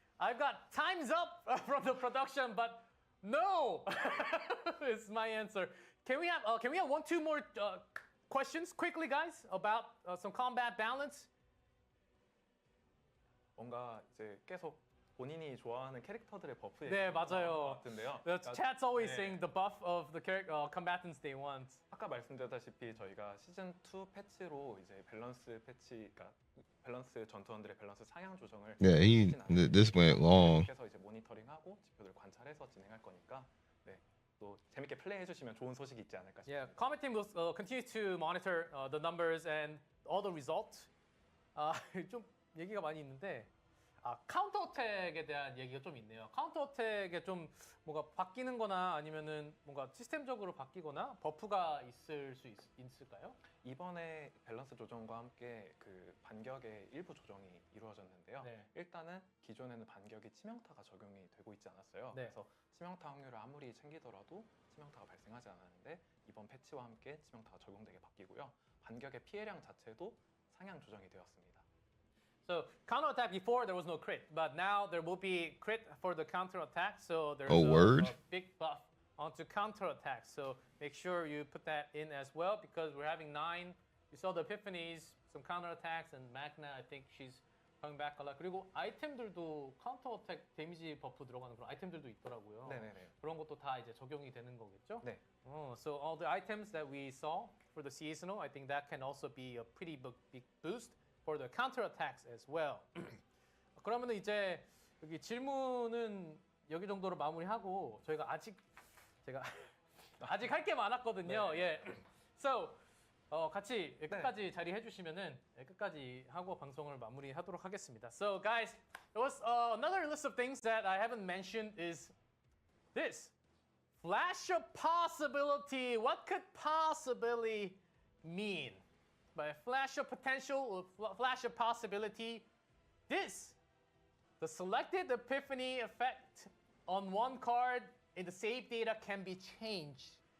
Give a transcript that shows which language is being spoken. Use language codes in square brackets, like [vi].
[en] I've got time's up from the production, but no is my answer. Can we have 1-2 more questions quickly, guys, about some combat balance? [ko] 뭔가 이제 계속 본인이 좋아하는 캐릭터들의 버프 네, 얘기가 나올 것 맞아요. 같은데요. [en] The chat's always [ko] 네. [en] saying the buff of the combatants they want. [ko] 아까 말씀드렸다시피 저희가 시즌 2 패치로 이제 밸런스 패치, 그러니까 밸런스 전투원들의 밸런스 상향 조정을 [en] Yeah, this went long. [ko] 계속 이제 모니터링하고 지표들 관찰해서 진행할 거니까 네, 또 재밌게 플레이해 주시면 좋은 소식이 있지 않을까 싶습니다. [en] Yeah, combat team will continue to monitor the numbers and all the results. [ko] 좀 얘기가 많이 있는데 카운터 어택에 대한 얘기가 좀 있네요. 카운터 어택에 좀 뭔가 바뀌는 거나 아니면은 뭔가 시스템적으로 바뀌거나 버프가 있을 수 있을까요? 이번에 밸런스 조정과 함께 그 반격의 일부 조정이 이루어졌는데요. 네. 일단은 기존에는 반격이 치명타가 적용이 되고 있지 않았어요. 네. 그래서 치명타 확률을 아무리 챙기더라도 치명타가 발생하지 않았는데 이번 패치와 함께 치명타가 적용되게 바뀌고요. 반격의 피해량 자체도 상향 조정이 되었습니다. [en] So counter attack before there was no crit, but now there will be crit for the counter attack. So there's Oh, word? a big buff onto counter attack. So make sure you put that in as well because we're having 9. You saw the epiphanies, some counter attacks, and Magna. I think she's coming back a lot. [ko] 그리고 아이템들도 counter attack 데미지 버프 들어가는 그런 아이템들도 있더라고요. 네네네. 그런 것도 다 이제 적용이 되는 거겠죠? 네. [en] So all the items that we saw for the seasonal, I think that can also be a pretty big boost for the counter attacks as well. [ko] 그러면은 이제 여기 질문은 여기 정도로 마무리하고 저희가 아직 할 게 많았거든요. 네. 예. So 같이 끝까지 자리해 주시면은 끝까지 하고 방송을 마무리하도록 하겠습니다. [en] So guys, there was another list of things that I haven't mentioned is this. Flash of possibility. What could possibly mean? By flash of potential or flash of possibility, the selected epiphany effect on one card in the save data can be changed.